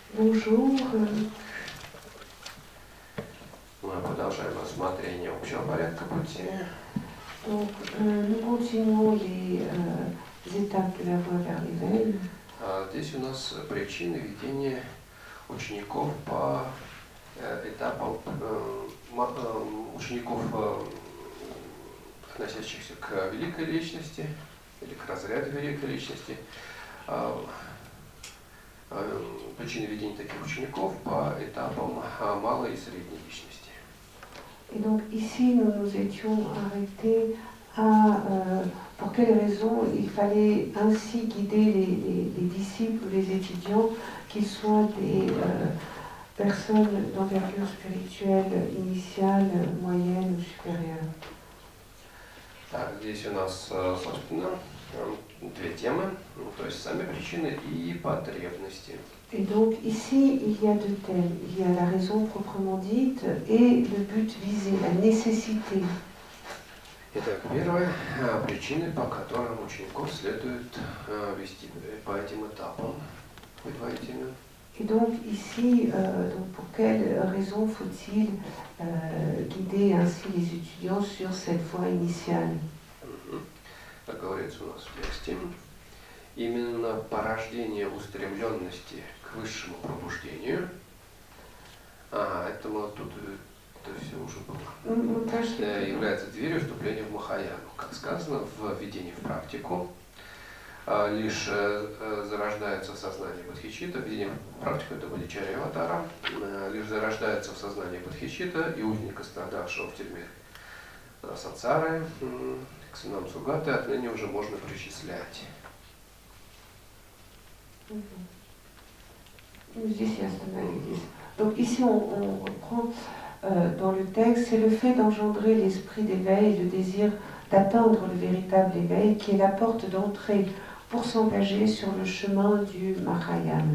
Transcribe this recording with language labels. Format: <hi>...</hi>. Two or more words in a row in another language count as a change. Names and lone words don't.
<fr>Bonjour.</fr> <ru>Мы продолжаем рассмотрение общего порядка пути.</ru> <fr>Donc, nous continuons les étapes de la voie vers l'éveil.</fr> <ru>Здесь у нас причины ведения учеников по этапам, учеников, относящихся к великой личности или к разряду великой личности, причины ведения таких учеников по этапам малой и средней личности.</ru> <fr>Et donc ici, nous nous étions arrêtés à pour quelles raisons il fallait ainsi guider les disciples ou les étudiants, qu'ils soient des personnes d'envergure spirituelle initiale, moyenne ou supérieure.</fr> <ru>Так, здесь у нас, собственно, две темы, то есть сами причины и потребности.</ru> <fr>Et donc ici, il y a deux thèmes. Il y a la raison proprement dite et le but visé, la nécessité.</fr> <ru>Итак, первая причина, по которым учеников следует вести по этим этапам, предварительно.</ru> <fr>Et donc ici, donc pour quelles raisons faut-il guider ainsi les étudiants sur cette voie initiale?</fr> <ru>Как говорится у нас в тексте, именно порождение устремленности к высшему пробуждению. Это мы тут это все уже было. Является дверью вступления в Махаяну. Как сказано в введении в практику, лишь зарождается в сознании бодхичитта, введение в практику это бодхичарья аватара, лишь зарождается в сознании бодхичитта и узника, страдавшего в тюрьме сансары, к сынам Сугаты, отныне уже можно причислять.</ru> <fr>Donc ici on reprend dans le texte, c'est le fait d'engendrer l'esprit d'éveil, le désir d'atteindre le véritable éveil qui est la porte d'entrée pour s'engager sur le chemin du Mahayana.</fr>